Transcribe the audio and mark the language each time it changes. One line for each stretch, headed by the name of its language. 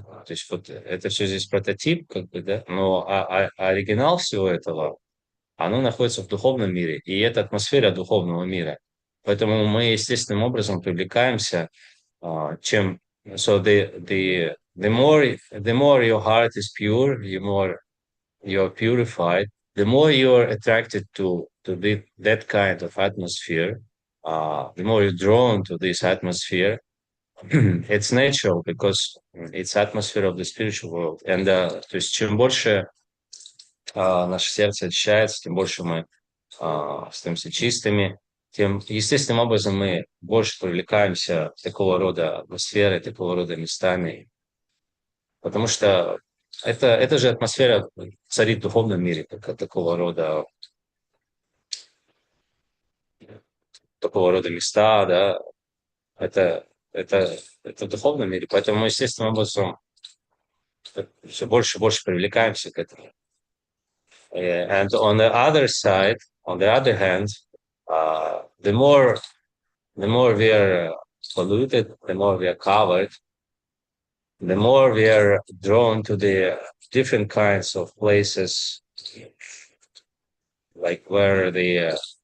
Russian: То есть вот это все здесь прототип, как бы, да, но оригинал всего этого, оно находится в духовном мире, и это атмосфера духовного мира. Поэтому мы естественным образом привлекаемся, чем
English: so the more your heart is pure, the more you are purified, the more you are attracted to that kind of atmosphere, the more you're drawn to this atmosphere. It's natural because it's atmosphere of the spiritual world. And
Russian: то есть чем больше наше сердце очищается, тем больше мы становимся чистыми, тем естественным образом мы больше привлекаемся такого рода атмосферой, такого рода местами. Потому что это же атмосфера царит в духовном мире, такого рода места, да, это в духовном мире. Поэтому мы естественным образом все больше и больше привлекаемся к этому.
English: And on the other side, on the other hand, the more we are polluted, the more we are covered, the more we are drawn to the different kinds of places, like where these